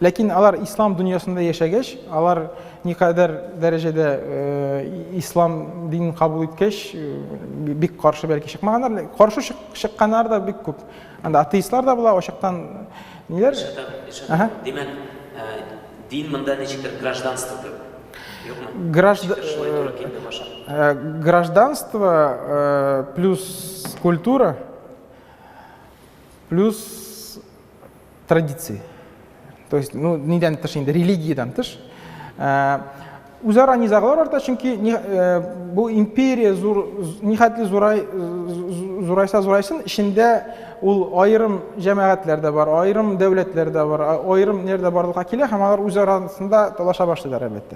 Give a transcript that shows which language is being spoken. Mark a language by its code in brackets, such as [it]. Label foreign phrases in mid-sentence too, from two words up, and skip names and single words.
[tt] Ләкин алар ислам дөньясында яшәгәч, алар никадәр дәрәҗәдә ислам динен кабул иткәч, бик каршы бәлки чыкмаганнар, каршы чыкканнар да бик күп. Анда атеистлар да була, ошактан ниләр? Димәк, дин монда ничектер гражданство юкмы? [ru] Гражданство плюс культура плюс традиции. То есть, ну, [tt] нидән тыш инде, религиядан тыш. Үзара низаглар арта, чөнки бу империя нихәтле зурайса, ичендә ул айрым җәмәгатьләр дә бар, айрым дәүләтләр дә бар, айрым нердә барлыкка килә, һәм алар үзарасында талаша башлыйлар әлбәттә.